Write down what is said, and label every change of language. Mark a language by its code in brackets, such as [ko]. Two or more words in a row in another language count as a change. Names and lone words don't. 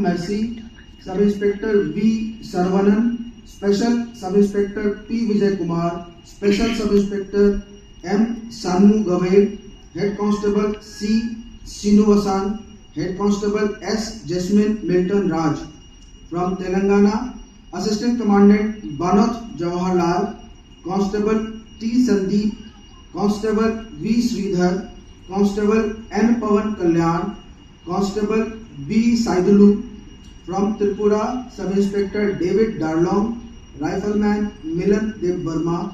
[en] Mercy, Sub-Inspector V. Sarvanan, Special Sub-Inspector P. Vijay Kumar, Special Sub-Inspector M. Sanu Gavel, Head Constable C. Srinuvasan, Head Constable S. Jasmine Milton Raj. From Telangana, Assistant Commandant Banath Jawaharlal, Constable T. Sandeep, Constable V. Sridhar, Constable N. Pavan Kalyan, Constable B. Saidulu. From Tripura, Sub-Inspector David Darlong, Rifleman Milan Dev Burma.